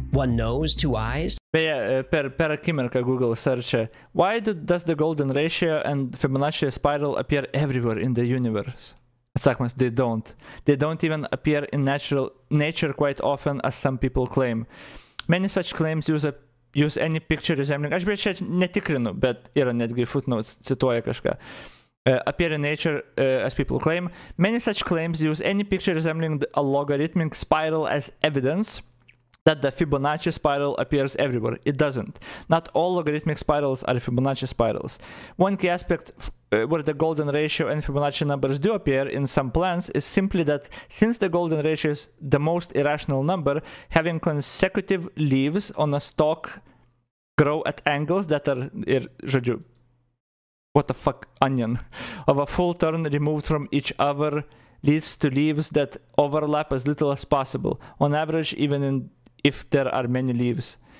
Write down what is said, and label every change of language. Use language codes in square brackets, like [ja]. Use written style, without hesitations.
[en] One nose, 2 eyes. [lt] Beje, per akimirką [en] Google search, why does the golden ratio and Fibonacci spiral appear everywhere in the universe? [lt] Atsakymas, [en] they don't. They don't even appear in nature quite often as some people claim. Many such claims use any picture resembling. [lt] Aš beje čia netikrinu, bet yra netgi footnotes, cituoja kažką. [en] Appear in nature as people claim. Many such claims use any picture resembling a logarithmic spiral as evidence that the Fibonacci spiral appears everywhere. It doesn't. Not all logarithmic spirals are Fibonacci spirals. One key aspect where the golden ratio and Fibonacci numbers do appear in some plants is simply that since the golden ratio is the most irrational number, having consecutive leaves on a stalk grow at angles that are, what the fuck, onion, of a full turn removed from each other leads to leaves that overlap as little as possible, on average even if there are many leaves.